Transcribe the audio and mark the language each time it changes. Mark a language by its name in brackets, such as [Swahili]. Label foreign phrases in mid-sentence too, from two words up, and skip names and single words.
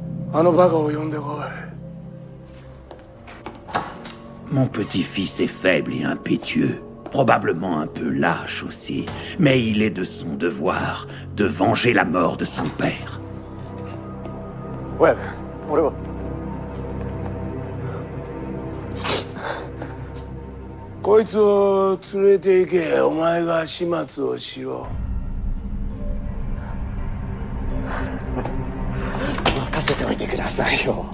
[French] Mon petit-fils est faible et impétueux, probablement un peu lâche aussi, mais il est de son devoir de venger la mort de son père. Ouais, [Japanese] 俺は。こいつを連れて行け。お前が始末をしろ。任せておいてくださいよ。